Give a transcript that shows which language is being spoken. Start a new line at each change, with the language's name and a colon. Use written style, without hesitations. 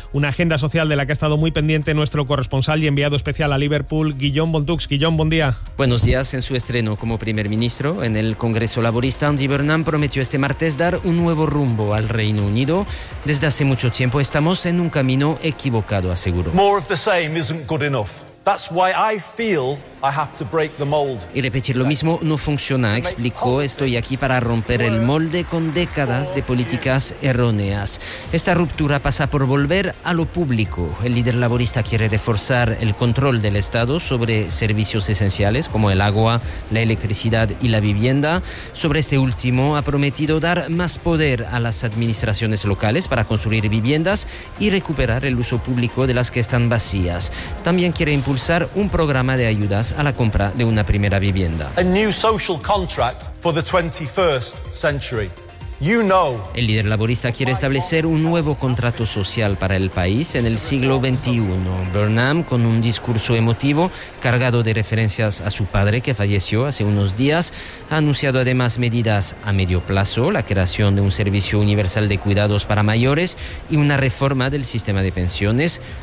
Spanish: Una agenda social de la que ha estado muy pendiente nuestro corresponsal y enviado especial a Liverpool, Guillaume Bontux. Guillaume, buen día. Buenos días. En su estreno como primer ministro en el Congreso Laborista, Andy Burnham prometió este martes dar un nuevo rumbo al Reino Unido. Desde hace mucho tiempo estamos en un camino equivocado, aseguró.
English: More of the same isn't good enough. That's why I feel I have to break the mold.
Spanish: Y repetir lo mismo no funciona, explicó. Estoy aquí para romper el molde con décadas de políticas erróneas. Esta ruptura pasa por volver a lo público. El líder laborista quiere reforzar el control del Estado sobre servicios esenciales como el agua, la electricidad y la vivienda. Sobre este último ha prometido dar más poder a las administraciones locales para construir viviendas y recuperar el uso público de las que están vacías. También quiere impulsar un programa de ayudas a la compra de una primera vivienda.
English: A new social contract for the 21st century. You know.
Spanish: El líder laborista quiere establecer un nuevo contrato social para el país en el siglo XXI. Burnham, con un discurso emotivo cargado de referencias a su padre que falleció hace unos días, ha anunciado además medidas a medio plazo, la creación de un servicio universal de cuidados para mayores y una reforma del sistema de pensiones.